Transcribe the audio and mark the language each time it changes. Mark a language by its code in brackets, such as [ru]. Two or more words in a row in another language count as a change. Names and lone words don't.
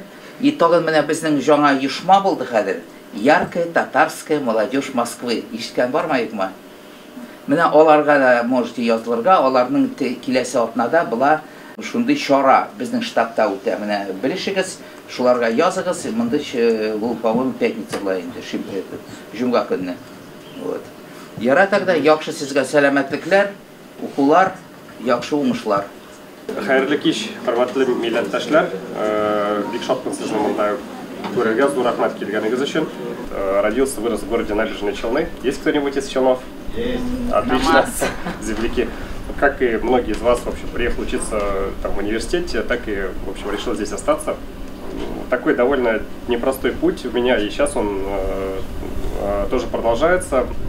[tt] И тагын менә безнең жаңа оешма булды хәзер. Яркая татарская молодежь Москвы. Ишеткән бармы, юкмы? Менә аларга да можете язылырга, аларның киләсе атнада була шундый чара безнең штабта үтә. Менә белешегез, шуларга языгыз. Монда ул, [ru] по-моему, пятница [tt] була инде, җомга көнне. Вот. Яра тогда яхшы сезгә сәламәтлекләр, укулар, яхшы уңышлар. Хәерле кич, хөрмәтле милләттәшләр. Бик шатмын сезне монда күрергә, зур рәхмәт килгәнегез өчен. [ru] Родился, вырос в городе Набережные Челны. Есть кто-нибудь из Челнов? Отлично, земляки. Как и многие из вас, в общем, приехал учиться там в университете, так и, в общем, решил здесь остаться. Такой довольно непростой путь у меня, и сейчас он тоже продолжается.